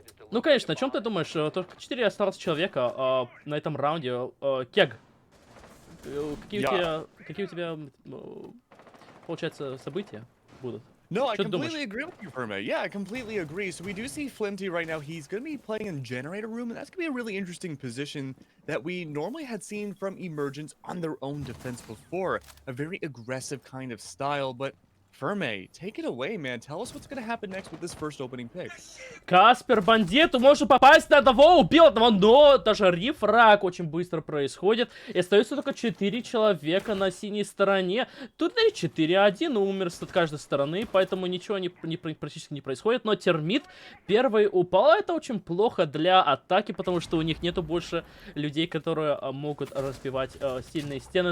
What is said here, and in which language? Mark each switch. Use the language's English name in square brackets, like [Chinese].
[Russian] Ну, конечно, о чем ты думаешь? Только 4 осталось человека на этом раунде. Кег, какие у тебя, получается, события будут? [English] No, I completely agree with you, Ferme. Yeah, I completely agree. So we do see Flimty right now. He's going to be playing in Generator Room, and that's going to be a really interesting position that we normally had seen from Emergence on their own defense before. A very aggressive kind of style, but Ferme, take it away, man. Tell us what's going to happen next with this first opening pick. [Russian] Каспер, бандиту, может попасть на одного, убил одного, но даже рефраг очень быстро происходит. И остается только 4 человека на синей стороне. Тут и 4-1 умер с каждой стороны, поэтому ничего практически не происходит. Но термит первый упал, это очень плохо для атаки, потому что у них нету больше людей, которые могут разбивать сильные стены.